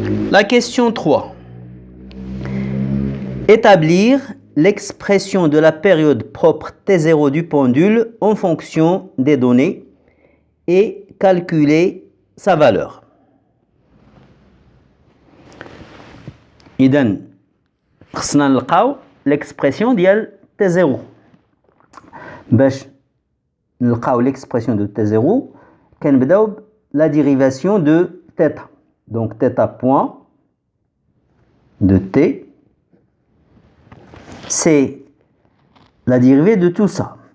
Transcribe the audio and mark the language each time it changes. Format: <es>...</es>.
<fr>La question 3. Établir l'expression de la période propre T0 du pendule en fonction des données et calculer sa valeur.</fr> <ar>إذن خصنا نلقاو l'expression ديال T0. باش نلقاو</ar> <fr>l'expression de T0</fr> <ar>كنبداو</ar> <fr>la dérivation de θ. Donc θ point de T, c'est la dérivée de tout ça.</fr>